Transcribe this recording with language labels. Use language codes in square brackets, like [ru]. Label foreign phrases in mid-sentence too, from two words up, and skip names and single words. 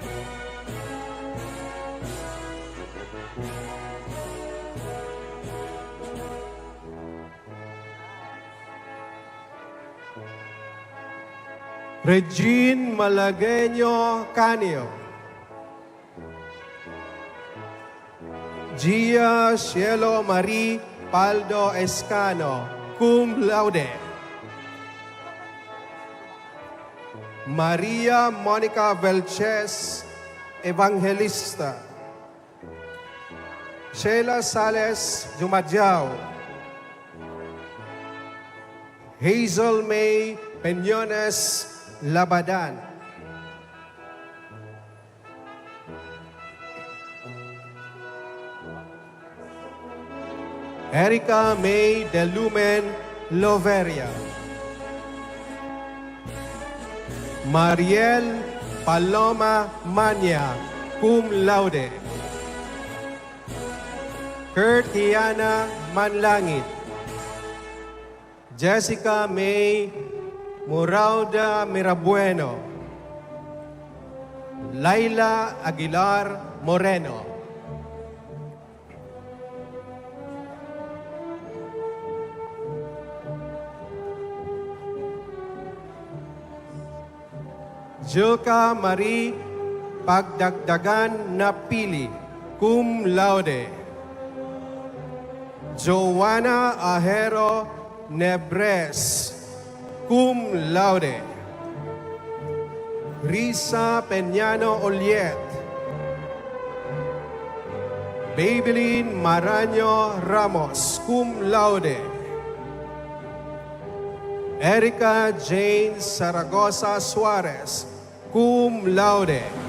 [tl] Regine Malagueño Canio. Gia Cielo Marie Paldo Escano, [la] cum laude. [tl] Maria Monica Velches Evangelista. Sheila Sales Jumadjao. Hazel May Peñones Labadan. Erica May De Lumen Loveria. Mariel Paloma Mania, [la] cum laude. [tl] Kurt Hiana Manlangit. Jessica May Murauda Mirabueno. Laila Aguilar Moreno. Julka Marie Pagdagdagan Napili, [la] cum laude. [tl] Joanna Ahero Nebres, [la] cum laude. [tl] Risa Peñano Oliet. Babylin Maraño Ramos, [la] cum laude. [tl] Erica Jane Zaragoza Suarez, [la] cum laude.